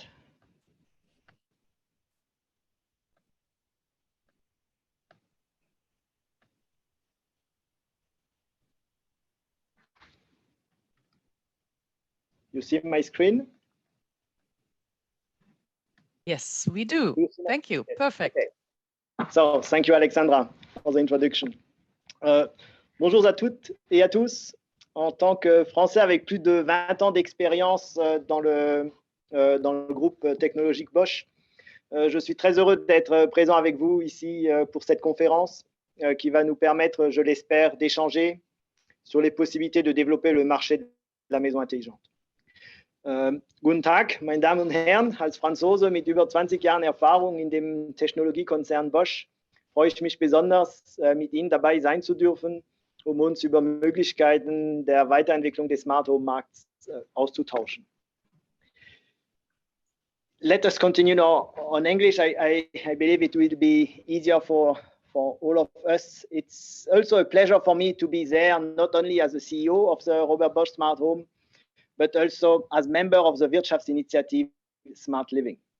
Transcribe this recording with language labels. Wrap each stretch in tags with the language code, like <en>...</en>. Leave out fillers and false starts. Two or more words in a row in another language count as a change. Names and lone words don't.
<en>You see my screen? Yes, we do. Thank you. Perfect. Okay. So, thank you, Alexandra, for the introduction.</en> <fr>Bonjour à toutes et à tous. En tant que Français avec plus de 20 ans d'expérience dans le groupe technologique Bosch, je suis très heureux d'être présent avec vous ici pour cette conférence qui va nous permettre, je l'espère, d'échanger sur les possibilités de développer le marché de la maison intelligente.</fr> <de>Guten Tag, meine Damen und Herren. Als Franzose mit über 20 Jahren Erfahrung in dem Technologiekonzern Bosch freue ich mich besonders, mit Ihnen dabei sein zu dürfen, um uns über Möglichkeiten der Weiterentwicklung des</de> <en>Smart Home</en> <de>Markts auszutauschen.</de> <en>Let us continue now on English. I believe it will be easier for all of us. It's also a pleasure for me to be there, not only as the CEO of the Robert Bosch Smart Home, but also as member of the Wirtschaftsinitiative Smart Living.</en>